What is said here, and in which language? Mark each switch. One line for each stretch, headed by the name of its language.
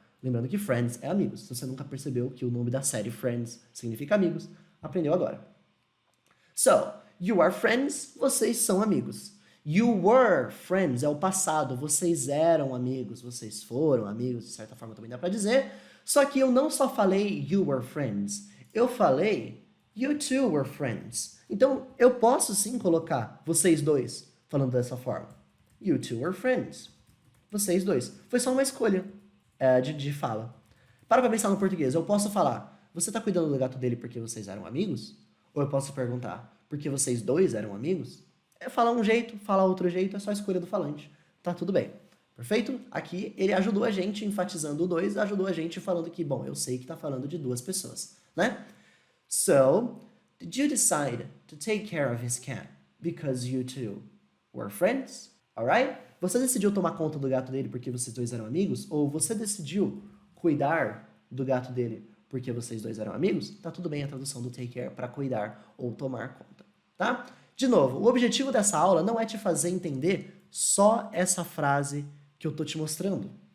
Portuguese: Lembrando que Friends é amigos. Se você nunca percebeu que o nome da série Friends significa amigos, aprendeu agora. So,
English: you are friends,
Portuguese: vocês são amigos.
English: You were friends,
Portuguese: é o passado, vocês eram amigos, vocês foram amigos, de certa forma também dá pra dizer. Só que eu não só falei you were friends, eu falei
English: you two were friends.
Portuguese: Então, eu posso sim colocar vocês dois falando dessa forma.
English: You two were friends.
Portuguese: Vocês dois. Foi só uma escolha de fala. Para pensar no português. Eu posso falar, você tá cuidando do gato dele porque vocês eram amigos? Ou eu posso perguntar, porque vocês dois eram amigos? É falar um jeito, falar outro jeito, é só a escolha do falante. Tá tudo bem. Perfeito? Aqui ele ajudou a gente, enfatizando o dois, ajudou a gente falando que, bom, eu sei que tá falando de duas pessoas, né?
English: So, did you decide to take care of his cat because you two were friends? Alright?
Portuguese: Você decidiu tomar conta do gato dele porque vocês dois eram amigos? Ou você decidiu cuidar do gato dele porque vocês dois eram amigos? Tá tudo bem a tradução do take care para cuidar ou tomar conta, tá? De novo, o objetivo dessa aula não é te fazer entender só essa frase que eu tô te mostrando.